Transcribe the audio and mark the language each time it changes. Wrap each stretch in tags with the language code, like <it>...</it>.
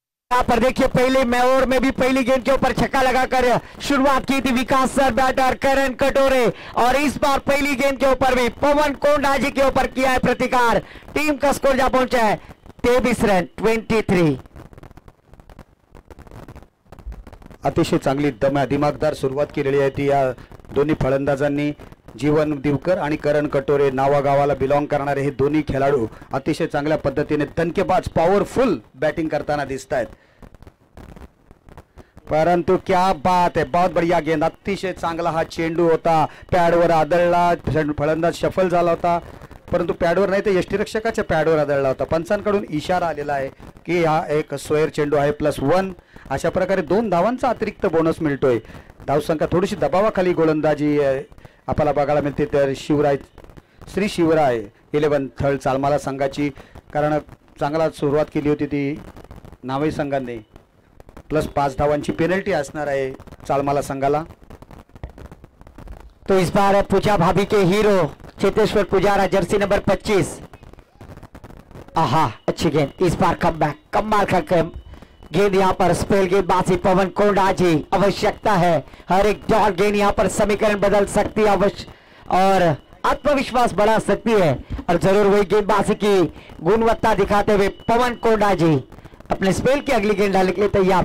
<hi>यहाँ पर देखिए पहले ओवर में भी पहली गेंद के ऊपर छक्का लगाकर शुरुआत की थी विकास सर बैटर करण कटोरे, और इस बार पहली गेंद के ऊपर भी पवन कोंडा जी के ऊपर किया है प्रतिकार। टीम का स्कोर जा पहुंचा है 23 रन 23।</hi> <mr>अतिशय चांगली दिमागदार सुरुवात केलेली आहे ती या दोन्ही फलंदाजांनी। जीवन दिवकर आणि करण कटोरे नावागावाला बिलॉंग करणारे हे दोन्ही खेळाडू अतिशय चांगल्या पद्धतीने दणकेबाज पॉवरफुल बॅटिंग करताना दिसत आहेत। परंतु</mr> <hi>क्या बात है, बहुत बढ़िया गेंद,</hi> <mr>अतिशय चांगला हा चेंडू होता, पॅडवर आदळला, फलंदाज शफल झाला होता, परंतु पॅडवर नाही तर यष्टीरक्षकाच्या पॅडवर आदळला होता। पंचांकडून इशारा आलेला आहे की हा एक स्क्वेअर चेंडू आहे +1, अशा प्रकारे 2 धावांचा अतिरिक्त बोनस मिळतोय। धावसंख्या थोडीशी दबावाखाली गोलंदाजी आपल्याला बघायला मिळते तर श्री शिवराय 11 थळ चालमाला संघाची, कारण चांगला सुरुवात केली होती ती नावे संघाने। +5 धावांची पेनल्टी असणार आहे चालमाला संघाला।</mr> <hi>तो इस बार पूजा भाभी के hero Cheteshwar Pujara Jersey number 25, आहा अच्छी गेंद, इस बार कमाल का गेंद यहाँ पर स्पेल गेंदबाजी पवन कोंडा जी। आवश्यकता है हर एक डॉट गेंद यहाँ पर समीकरण बदल सकती है अवश्य, और आत्मविश्वास बढ़ा सकती है, और जरूर वही गेंदबाजी की गुणवत्ता दिखाते हुए पवन कोंडा जी अपने स्पेल की अगली गेंद डालने के लिए तैयार।</hi>